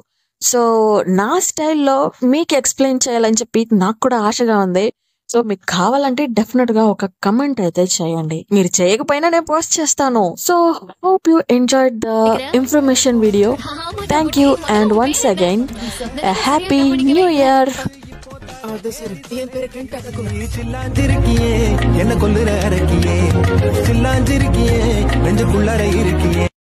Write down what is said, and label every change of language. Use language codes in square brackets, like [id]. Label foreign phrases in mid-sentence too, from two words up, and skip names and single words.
[te] సో నా స్టైల్‌లో మీకు ఎక్స్‌ప్లెయిన్ చేయాలని చెప్పి నాకు కూడా ఆశగా ఉంది. సో మీకు కావాలంటే డెఫినెట్‌గా ఒక కమెంట్ అయితే చేయండి. మీరు చేయకపోయినా నేను పోస్ట్ చేస్తాను. సో [en] hope you enjoyed the information video. thank you and once again a happy new year. [ta] சில்லாஞ்சிருக்கியே என்ன கொல்லுற அரக்கியே சில்லாஞ்சிருக்கியே நெஞ்சுக்குள்ளார இருக்கியே